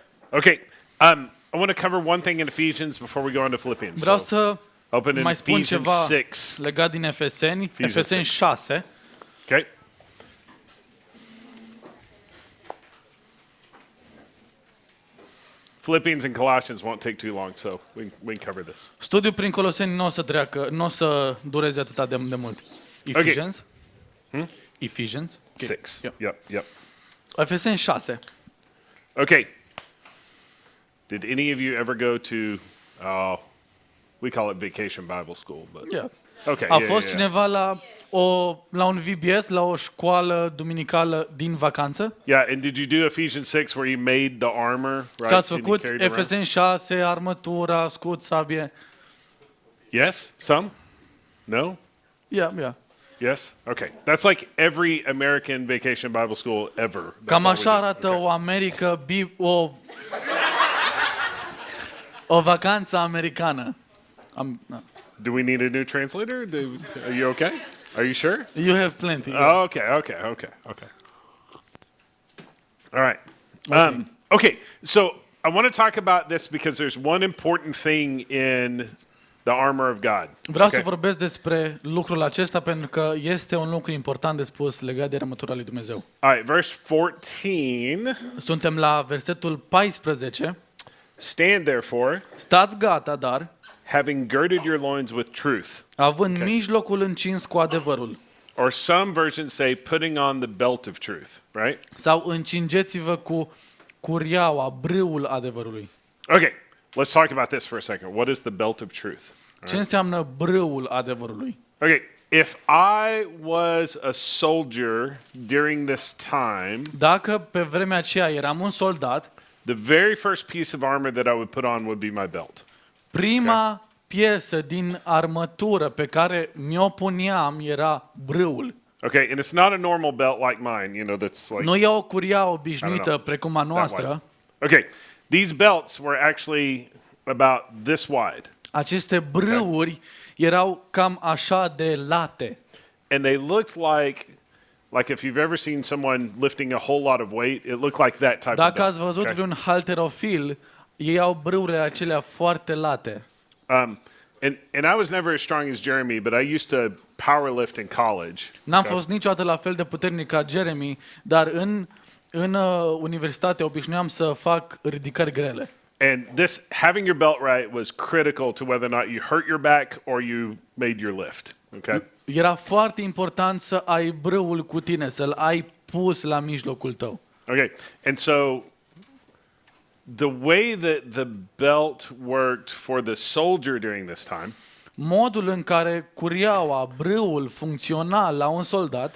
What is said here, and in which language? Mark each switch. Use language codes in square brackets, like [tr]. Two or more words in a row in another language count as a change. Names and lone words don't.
[en] Okay. I want to cover one thing in Ephesians before we go on to Philippians. [ro] Vreau [en] So, [ro] să [en] open in [ro] mai spun [en] Ephesians [ro] ceva [en] 6. [ro] legat din Efeseni, Efeseni 6. 6. [en] Okay. Philippians and Colossians won't take too long, so we can cover this. [ro] Studiul prin Coloseni nu o să dureze atât de mult. [en] Ephesians. Ephesians. Okay. 6. Yep. [ro] Efeseni 6. [en] Okay. Did any of you ever go to, we call it vacation Bible school, but Yeah. okay. [ro] A fost cineva la un VBS, la o școală duminicală din vacanță? [en] Yeah, and did you do Ephesians 6 where he made the armor, right? [ro] Ce ați [en] and he [ro] făcut? [en] carried it around? [ro] Efeseni 6, armătura, scut, sabie. [en] Yes? Some? No? Yeah. Yes? Okay. That's like every American vacation Bible school ever. That's [ro] Cam [en] all we [ro] așa [en] do. [ro] arată [en] Okay. [ro] o Americă, o vacanță americană. [en] Do we need a new translator? Are you okay? Are you sure? You have plenty. Oh, okay. All right. Okay, so I want to talk about this because there's one important thing in the armor of God. [ro] Vreau să vorbesc despre lucrul acesta pentru că este un lucru important de spus legat de armătura lui Dumnezeu. [en] All right, verse 14. [ro] Suntem la versetul 14. [en] Stand therefore, [ro] Stați gata, dar, [en] having girded your loins with truth. [ro] având mijlocul încins cu adevărul. [en] Or some versions say putting on the belt of truth, right? [ro] Sau încingeți-vă cu curiaua, brâul adevărului. [en] Okay, let's talk about this for a second. What is the belt of truth? [ro] Ce înseamnă brâul adevărului? [en] Okay, if I was a soldier during this time, [ro] Dacă pe vremea aceea eram un soldat, [en] the very first piece of armor that I would put on would be my belt. [ro] prima piesă din armătură pe care mi-o puneam era brâul. [en] Okay, and it's not a normal belt like mine, that's like [ro] Nu e o curia [en] I don't [ro] obișnuită [en] know, [ro] precum a [en] that wide. [ro] noastră. [en] Okay, these belts were actually about this wide, [ro] Aceste brâuri erau cam așa de late. [en] and they looked like if you've ever seen someone lifting a whole lot of weight, it looked like that type of [ro] Dacă [en] belt. [ro] ați văzut [en] okay? [ro] vreun halterofil, ei au brâurile acelea foarte late. [en] And I was never as strong as Jeremy, but I used to powerlift in college. [ro] N-am fost niciodată la fel de puternic ca Jeremy, dar în universitate obișnuiam să fac ridicări grele. [en] And this having your belt right was critical to whether or not you hurt your back or you made your lift. Okay? [ro] Era foarte important să ai brâul cu tine, să-l ai pus la mijlocul tău. [en] Okay. And so the way that the belt worked for the soldier during this time [ro] Modul în care curiaua, brâul funcționa la un soldat,